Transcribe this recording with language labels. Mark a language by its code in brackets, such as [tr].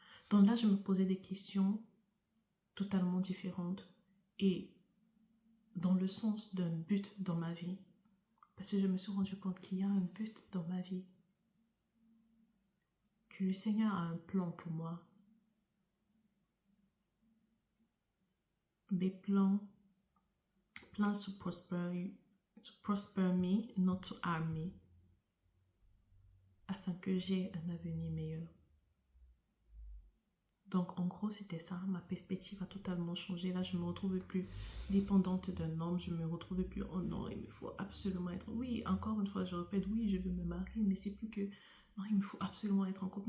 [fr] Donc là, je me posais des questions totalement différentes et dans le sens d'un but dans ma vie. Parce que je me suis rendu compte qu'il y a un but dans ma vie. Que le Seigneur a un plan pour moi. [en] Des plans to prosper me, not to harm me. [fr] Afin que j'ai un avenir meilleur. Donc, en gros, c'était ça. Ma perspective a totalement changé. Là, je ne me retrouve plus dépendante d'un homme. Je ne me retrouve plus, oh non, il me faut absolument être... Oui, encore une fois, je répète, oui, je veux me marier, mais c'est plus que, non, il me faut absolument être en couple.